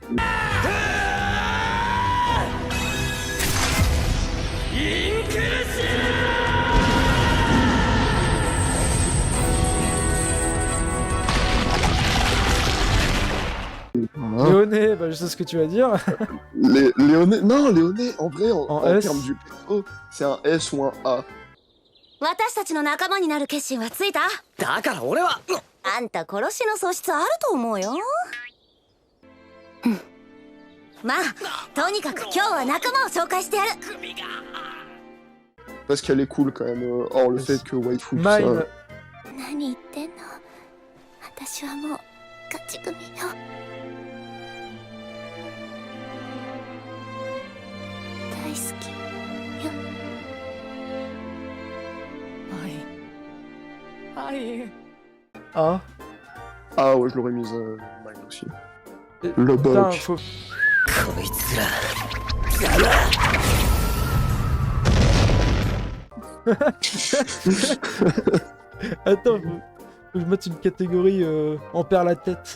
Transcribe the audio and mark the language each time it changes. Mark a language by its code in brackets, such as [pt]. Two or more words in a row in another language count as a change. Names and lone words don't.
[fr] Léoné, bah je sais ce que tu vas dire. Léoné, non, Léoné, en vrai, en termes du perso, c'est un S ou un A. [ja] 私たちの仲間になる決心はついた？だから俺はあんた殺しの素質あると思うよ。まあ、とにかく今日は仲間を紹介してやる。 [fr] Parce qu'elle est cool quand même, hors le fait que waifu tout ça. [ja] 何言ってんの？私はもう勝ち組よ。大好きよ。 [fr] Ah. Ah ouais, je l'aurais mise Mine aussi. Le bug. Faut... Attends, faut que je mette une catégorie en perd la tête.